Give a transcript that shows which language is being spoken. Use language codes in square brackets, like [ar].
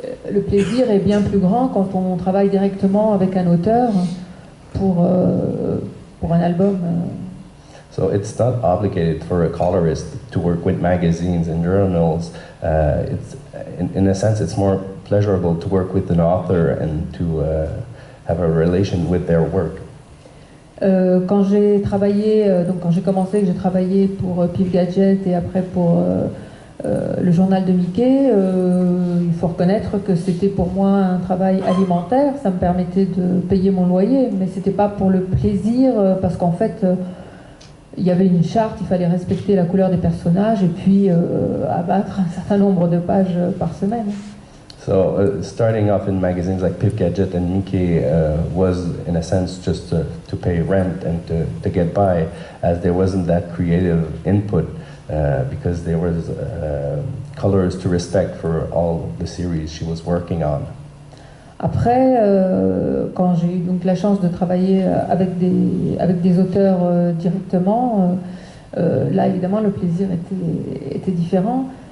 [fr] Le plaisir est bien plus grand quand on travaille directement avec un auteur pour un album. [en] So it's not obligated for a colorist to work with magazines and journals. It's in a sense, it's more pleasurable to work with an author and to have a relation with their work. [fr] Quand j'ai travaillé, donc quand j'ai commencé, j'ai travaillé pour Pif Gadget et après pour le journal de Mickey. Il faut reconnaître que c'était pour moi un travail alimentaire. Ça me permettait de payer mon loyer, mais c'était pas pour le plaisir, parce qu'en fait, il y avait une charte, il fallait respecter la couleur des personnages et puis abattre un certain nombre de pages par semaine. [en] So starting off in magazines like Pif Gadget and Mickey was, in a sense, just to pay rent and to get by, as there wasn't that creative input because there was colors to respect for all the series she was working on. [fr] Après, quand j'ai eu donc la chance de travailler avec des auteurs directement, Là, évidemment, le plaisir était différent.